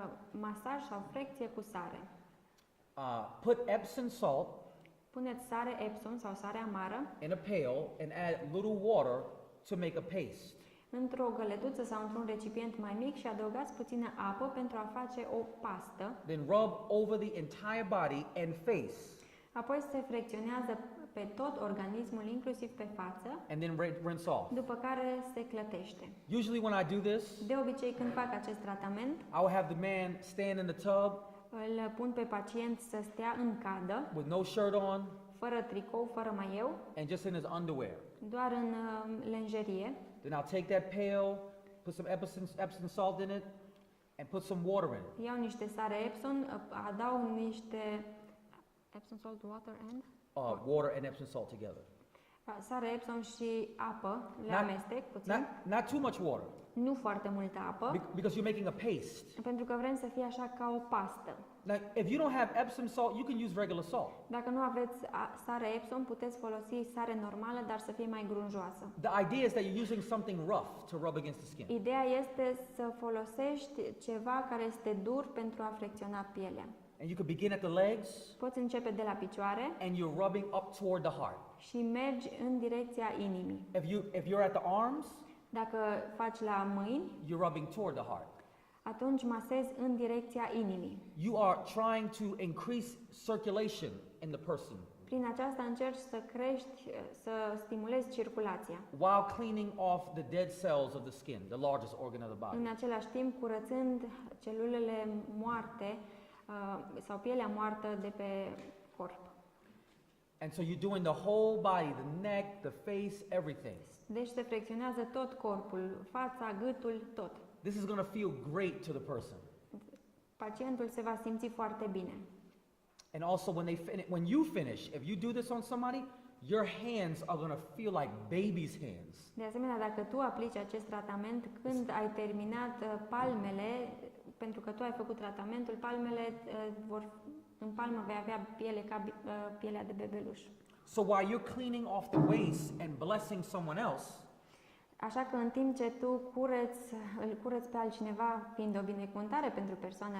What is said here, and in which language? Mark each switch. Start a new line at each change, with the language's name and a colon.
Romanian: Masaj sau frecție cu sare.
English: Put Epsom salt
Romanian: Puneți sare Epsom sau sare amară
English: in a pail and add little water to make a paste.
Romanian: într-o găletuță sau într-un recipient mai mic și adăugați puțină apă pentru a face o pastă.
English: Then rub over the entire body and face.
Romanian: Apoi se frecționează pe tot organismul, inclusiv pe față,
English: And then rinse off.
Romanian: după care se clătește.
English: Usually when I do this,
Romanian: De obicei, când fac acest tratament,
English: I will have the man stand in the tub
Romanian: îl pun pe pacient să stea în cadă,
English: with no shirt on
Romanian: fără tricou, fără maieu,
English: and just in his underwear.
Romanian: doar în lenjerie.
English: Then I'll take that pail, put some Epsom salt in it, and put some water in it.
Romanian: Iau niște sare Epsom, adaug niște
English: Epsom salt, water and Water and Epsom salt together.
Romanian: Sare Epsom și apă, le
English: Not-
Romanian: amestec puțin,
English: Not too much water,
Romanian: nu foarte multă apă,
English: because you're making a paste.
Romanian: pentru că vrem să fie așa ca o pastă.
English: Now, if you don't have Epsom salt, you can use regular salt.
Romanian: Dacă nu aveți sare Epsom, puteți folosi sare normală, dar să fie mai grunjoasă.
English: The idea is that you're using something rough to rub against the skin.
Romanian: Ideea este să folosești ceva care este dur pentru a fricționa pielea.
English: And you could begin at the legs,
Romanian: Poți începe de la picioare
English: and you're rubbing up toward the heart.
Romanian: și mergi în direcția inimii.
English: If you're at the arms,
Romanian: Dacă faci la mâini,
English: you're rubbing toward the heart.
Romanian: atunci masezi în direcția inimii.
English: You are trying to increase circulation in the person
Romanian: Prin aceasta încerci să crești, să stimulezi circulația.
English: while cleaning off the dead cells of the skin, the largest organ of the body.
Romanian: În același timp, curățând celulele moarte sau pielea moartă de pe corp.
English: And so you're doing the whole body, the neck, the face, everything.
Romanian: Deci se fricționează tot corpul, fața, gâtul, tot.
English: This is going to feel great to the person.
Romanian: Pacientul se va simți foarte bine.
English: And also when you finish, if you do this on somebody, your hands are going to feel like baby's hands.
Romanian: De asemenea, dacă tu aplici acest tratament, când ai terminat palmele, pentru că tu ai făcut tratamentul, palmele în palmă vei avea piele ca pielea de bebeluș.
English: So while you're cleaning off the waste and blessing someone else,
Romanian: Așa că în timp ce tu îl cureți pe altcineva, fiind o binecuvântare pentru persoana